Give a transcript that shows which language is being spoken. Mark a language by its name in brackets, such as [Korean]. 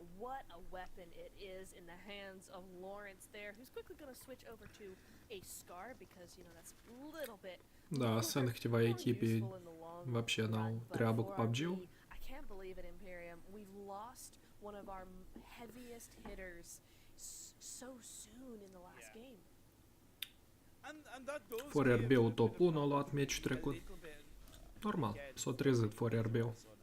[English] What a weapon it is in the hands of Lawrence there, who's quickly going to switch over to a Scar because, you know, that's a little bit. [Romanian] Da, sunt câteva echipe вообще n-au treabă cu PUBG-ul. [English] I can't believe it, Imperium. We've lost one of our heaviest hitters so soon in the last game. [Romanian] Fără RB-ul top 1 a luat meciul trecut. Normal, s-a trezit fără RB-ul.